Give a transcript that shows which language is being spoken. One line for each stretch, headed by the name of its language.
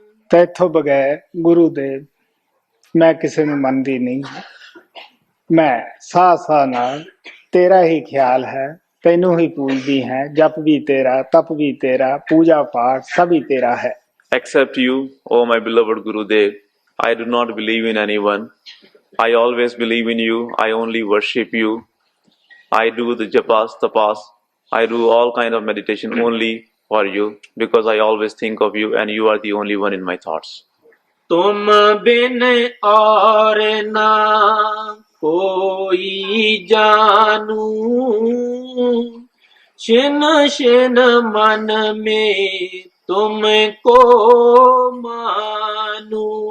Punjabi: ਤੈਥੋਂ ਬਗੈਰ ਗੁਰੂ ਦੇਵ ਮੈਂ ਕਿਸੇ ਨੂੰ ਮੰਨਦੀ ਨਹੀਂ। ਮੈਂ ਸਾਹ ਸਾਹ ਨਾਲ ਤੇਰਾ ਹੀ ਖਿਆਲ ਹੈ, ਤੈਨੂੰ ਹੀ ਪੂਜਦੀ ਹੈ। ਜਪ ਵੀ ਤੇਰਾ, ਤਪ ਵੀ ਤੇਰਾ, ਪੂਜਾ ਪਾਠ ਸਭ ਹੀ ਤੇਰਾ ਹੈ।
English: Except you, O my beloved Gurudev, I do not believe in anyone. I always believe in you. I only worship you. I do the japas, tapas. I do all kind of meditation only for you because I always think of you and you are the only one in my thoughts.
Hindi: तुम बिन और ना कोई जानू, छिन छिन मन में तुमको मानू।